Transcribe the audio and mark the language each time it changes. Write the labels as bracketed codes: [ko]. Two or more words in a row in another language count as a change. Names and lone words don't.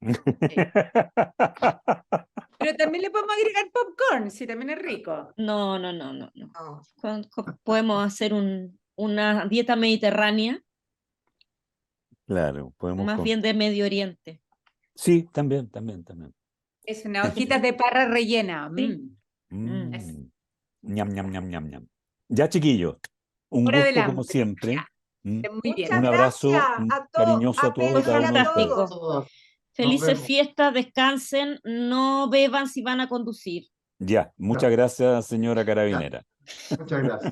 [es] Pero también le podemos agregar popcorn, si también es rico. No. No. Podemos hacer una dieta mediterránea, Claro, podemos más con. bien de Medio Oriente. Sí, también. Es una hojita de parra rellena. Sí. Mm. Ñam, ñam, ñam, ñam, ñam. Ya, chiquillos, un Hora del gusto como hambre. siempre. Muy bien. Muchas Un abrazo gracias cariñoso a a todos y Fue Pedro cada y uno a de ustedes. fantástico. todos. Felices vemos. fiestas, descansen, no beban si van a conducir. Ya, muchas gracias, señora carabinera. Muchas gracias.